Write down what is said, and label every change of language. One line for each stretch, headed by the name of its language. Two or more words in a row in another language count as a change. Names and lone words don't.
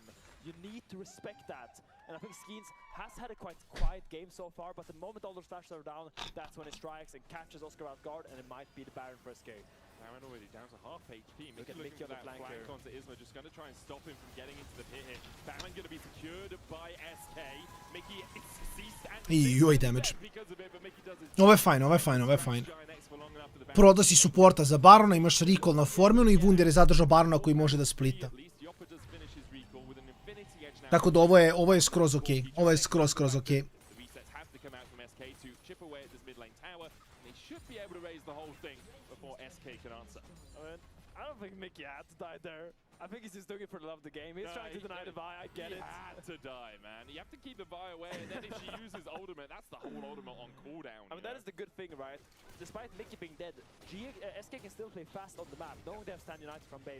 English: You need to respect that. And I think Skeens has had a quite quiet game so far, but the moment all those flashes are down, that's when he strikes and catches Oscar out guard, and it might be the Baron for SK. Baron already down to half HP. Look at looking for that flank onto Isma, just going to try and stop him from getting into the pit here. Baron going to be secured by SK. Mickey is ceased and
Serbian: Joj, damage. Ovo je fajn. Prodosi supporta za Barona, imaš recall na formulu i Wunder je zadržao Barona koji može da splita. Tako da ovo je skroz ok. Ovo je skroz ok.
English: I don't think Mickey had to die there. I think he's just doing it for the love of the game. He's trying to deny the Vi, I get it. He had to die, man. You have to keep the Vi away, and then if she uses ultimate, that's the whole ultimate on cooldown. I mean, that is the good thing, right? Despite Mickey being dead, SK can still play fast on the map, knowing they have Stand United from base.